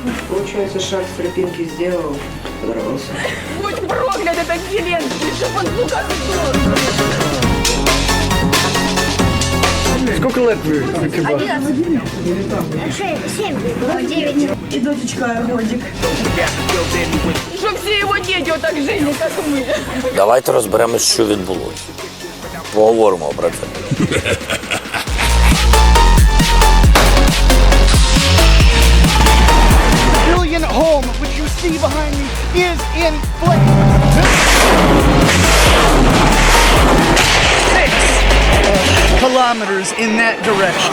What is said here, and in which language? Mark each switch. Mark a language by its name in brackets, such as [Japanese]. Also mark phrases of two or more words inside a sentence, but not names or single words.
[Russian] Получается, шаг с тропинки сделал, подорвался. Будь проклят этот Зеленский, чтобы он сука сдох. Сколько лет вы экипаж? 7, 9. И дочечка годик. [Ukrainian] Щоб всі його діти отак жили, як ми. Давайте розберемось, що відбулося. Поговоримо про це. [English] Home, which you see behind me, is in flames. 6 kilometers in that direction.